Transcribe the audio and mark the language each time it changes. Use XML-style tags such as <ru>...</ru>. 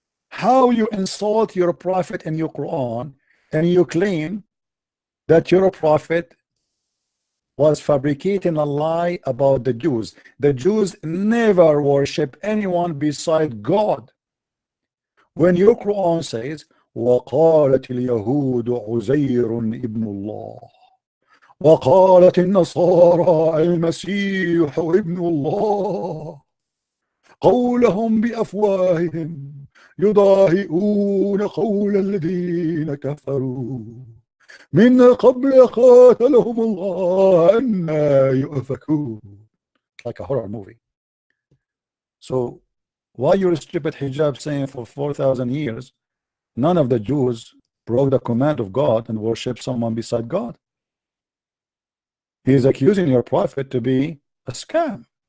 <en>How you insult your prophet in your Quran and you claim that your prophet was fabricating a lie about the Jews. The Jews never worship anyone beside God. When your Quran says</en> <ar>وقالت اليهود عزير ابن الله وقالت النصارى المسيح ابن الله قولهم بأفواههم يضاهئون قول الذين كفروا من قبل قاتلهم الله أنى يؤفكون.</ar> <en>Like a horror movie. So why your stupid hijab saying for 4,000 years none of the Jews broke the command of God and worship someone beside God? He is accusing your prophet to be a scam.</en>